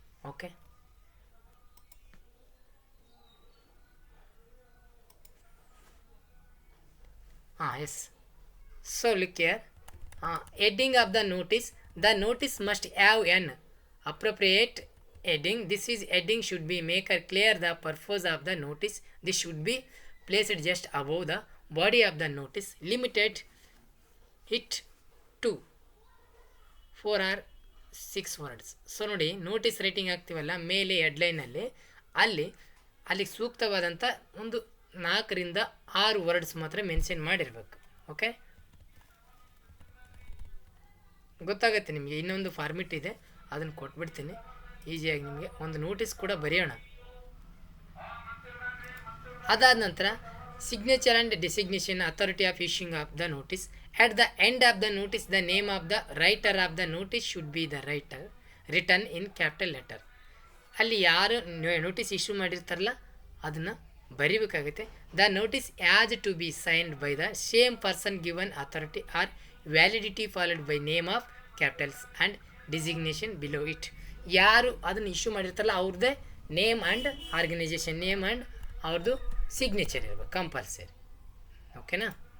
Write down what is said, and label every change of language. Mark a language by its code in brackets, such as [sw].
[en] Okay, yes. So look here, heading of the notice must have an appropriate heading. This is heading should be make clear the purpose of the notice. This should be placed just above the body of the notice. Limited it to 4 or 6 words. [kn] So ನೋಡಿ, notice writing ಆಗ್ತೀವಲ್ಲ ಮೇಲೆ ಹೆಡ್ಲೈನಲ್ಲಿ ಅಲ್ಲಿ ಸೂಕ್ತವಾದಂಥ ಒಂದು 4ರಿಂದ 6 words ಮಾತ್ರ mention ಮಾಡಿರಬೇಕು. Okay, ಗೊತ್ತಾಗುತ್ತೆ ನಿಮಗೆ. ಇನ್ನೊಂದು ಫಾರ್ಮಿಟ್ ಇದೆ, ಅದನ್ನು ಕೊಟ್ಬಿಡ್ತೀನಿ ಈಸಿಯಾಗಿ ನಿಮಗೆ. ಒಂದು ನೋಟಿಸ್ ಕೂಡ ಬರೆಯೋಣ. ಅದಾದ ನಂತರ [en] Signature and designation authority of issuing of the notice. At the end of the notice, the name of the writer of the notice should be the writer, written in capital letter. [kn] ಅಲ್ಲಿ ಯಾರು notice issue ಮಾಡಿರ್ತಾರಲ್ಲ ಅದನ್ನು ಬರಿಬೇಕಾಗುತ್ತೆ. [en] The notice has to be signed by the same person given authority or validity followed by name of capitals and designation below it. [kn] ಯಾರು ಅದನ್ನು issue ಮಾಡಿರ್ತಾರಲ್ಲ ಅವ್ರದ್ದೇ name and organisation name and ಅವ್ರದ್ದು signature ಇರಬೇಕು compulsory. ಓಕೆನಾ?